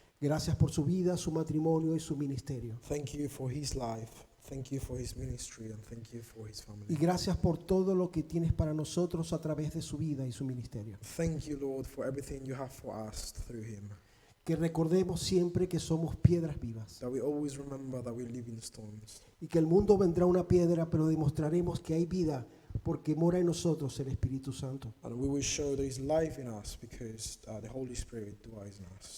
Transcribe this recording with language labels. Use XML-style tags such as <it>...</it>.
<es>Gracias por su vida, su matrimonio y su ministerio.</es> <en>Thank you for his life. Thank you for his ministry and thank you for his family.</en> <es>Y gracias por todo lo que tienes para nosotros a través de su vida y su ministerio.</es> <en>Thank you, Lord, for everything you have for us through him.</en> <es>Que recordemos siempre que somos piedras vivas</es> <en>That we always remember that we live in stones.</en> <es>y que el mundo vendrá una piedra, pero demostraremos que hay vida porque mora en nosotros el Espíritu Santo.</es> <en>And we will show there is life in us because the Holy Spirit dwells in us.</en>